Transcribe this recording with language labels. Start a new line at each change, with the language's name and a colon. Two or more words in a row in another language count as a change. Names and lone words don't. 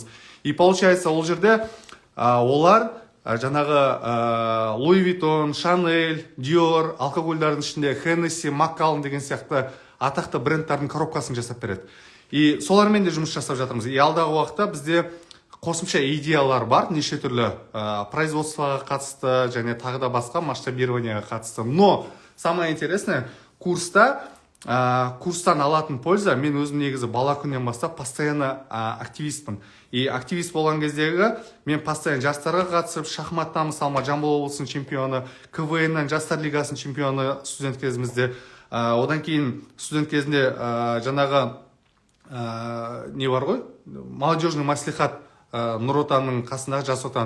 Russian: И получается,
Kazakh: ол жерде олар жаңағы Louis Vuitton, Chanel, Dior, алкогольдардың ішінде Hennessy, Macallan деген сияқты атақты брендтердің коробкасын жасап береді. И солармен де жұмыс жасап жатырмыз. И алдағы уақытта бізде қосымша идеялар бар, неше түрлі производствоға қатысты, және тағы да басқа масштабированияға қатысты.
Russian: Но самое интересное,
Kazakh: курстан алатын польза, мен өзім негізі бала күннен бастап постоянно активистпін. И активист болған кездегі мен постоянно жастарға қатысып, шахматтан мысалы Жамбыл облысының чемпионы, КВНнан жастар лигасының чемпионы студент кезімізде. Одан кейін студент кезінде жаңағы не бар ғой, молодежный маслихат Нұр Отанның қасындағы Жас Отан.